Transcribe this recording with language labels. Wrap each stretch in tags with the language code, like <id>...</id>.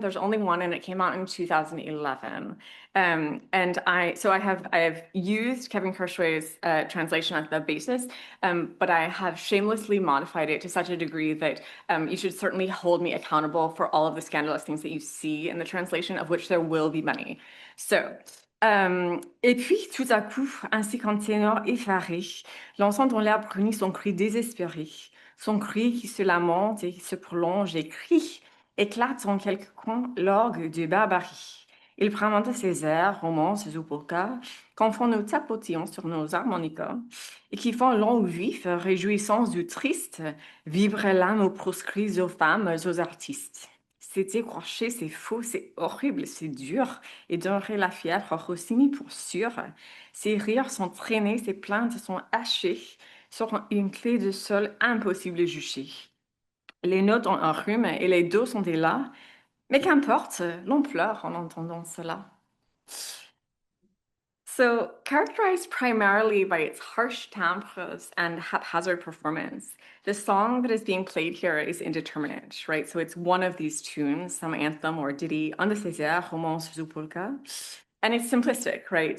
<en>There's only one, and it came out in 2011. And I have used Kevin Kirschway's translation as the basis, but I have shamelessly modified it to such a degree that you should certainly hold me accountable for all of the scandalous things that you see in the translation, of which there will be many.</en> <fr>So, et puis, tout à coup, ainsi qu'un ténor effaré, lançant dans l'air bruni son cri désespéré, son cri qui se lamente et se prolonge et crie, éclate en quelques coins l'orgue de barbarie. Il prend ses airs, romances ou polkas, qu'enfin nous tapotions sur nos harmonicas, et qui font long ou vif, réjouissance du triste, vibrer l'âme aux proscrits, aux femmes, aux artistes. C'est écorché, c'est faux, c'est horrible, c'est dur, et donnerait la fièvre Rossini pour sûr. Ses rires sont traînés, ses plaintes sont hachées, sur une clé de sol impossible à juger. Les notes ont un rhume et les dos sont des las, mais qu'importe, l'on pleure en entendant cela.</fr> <en>So, characterized primarily by its harsh timbres and haphazard performance, the song that is being played here is indeterminate, right? So it's one of these tunes, some anthem or ditty,</en> <fr>un de ces airs, romance ou polka,</fr> <en>and it's simplistic, right?</en>